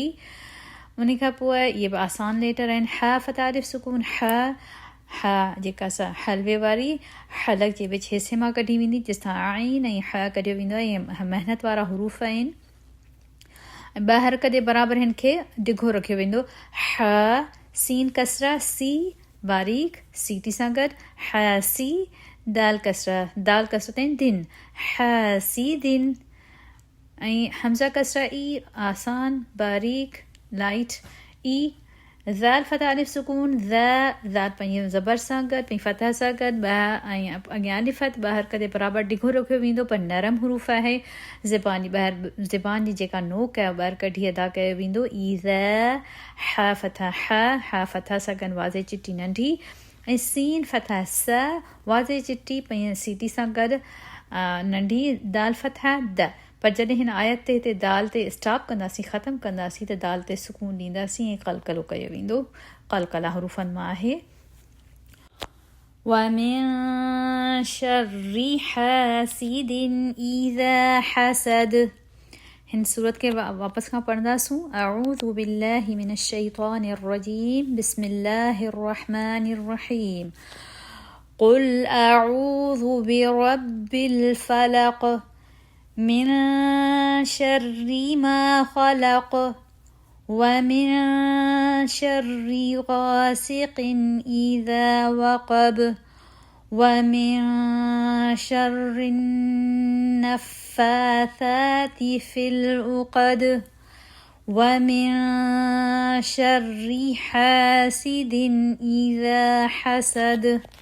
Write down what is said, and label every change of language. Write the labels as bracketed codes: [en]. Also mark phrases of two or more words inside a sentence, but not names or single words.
[sd] उन खां पोइ इहे बि आसान लेटर आहिनि। ह फतह अलिफ सुकून ह जेका सा हलवे वारी हलक जे विच हिसे मां कढी वेंदी, जेसितां आइन ऐं ह कढियो वेंदो आहे, इहे महिनत वारा हरूफ आहिनि। ॿ हरकत जे बराबरि हिन खे डिघो रखियो वेंदो। ह सीन कसरा सी बारीक सीटी सां गॾु, ह सी दाल कसरा ताईं दिन, ह सी दिन, ऐं हमज़ा कसरा ई आसान बारीक लाइट ई। ज़ाल फतह अलिफ सुकून ज़ाल पंहिंजे ज़बर सां गॾु, पंहिंजी फतह सां गॾु, ऐं अॻियां अलिफ़त ॿ हरकत जे बराबरि डिघो रखियो वेंदो, पर नरम हरूफ आहे। ज़बान जी जेका नोक आहे ॿाहिरि कढी अदा कयो वेंदो। ई ह फतह सां गॾु वाज़े चिटी नंढी, ऐं सीन फतह स वाज़े चिटी पंहिंजे सीटी सां गॾु नंढी, दाल फतह द, पर जॾहिं हिन आयत ते हिते दाल ते स्टॉप कंदासीं, ख़तमु कंदासीं, त दाल ते सुकून ॾींदासीं ऐं कलकलो कयो वेंदो, कलकला हरूफनि मां आहे। [ar] ومن شر حاسد إذا حسد. [sd] हिन सूरत खे वापसि खां पढ़ंदासूं। [ar] أعوذ بالله من الشيطان الرجيم، بسم الله الرحمن الرحيم. قل أعوذ برب الفلق. من شر ما خلق ومن شر غاسق إذا وقب ومن شر النفاثات في العقد ومن شر حاسد إذا حسد.